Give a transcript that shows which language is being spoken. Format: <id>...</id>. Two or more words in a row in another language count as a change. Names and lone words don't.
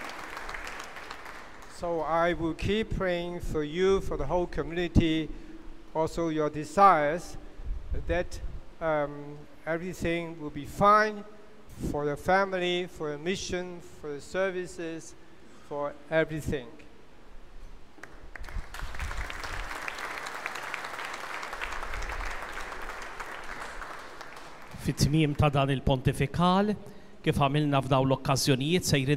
<en>So I will keep praying for you, for the whole community, also your desires, that everything will be fine for your family, for your mission, for your services, for everything.</en> <mt>Fit-tmiem ta' dan il-pontifikal, kif għamilna f'daw l-okkażjonijiet sejrin</mt>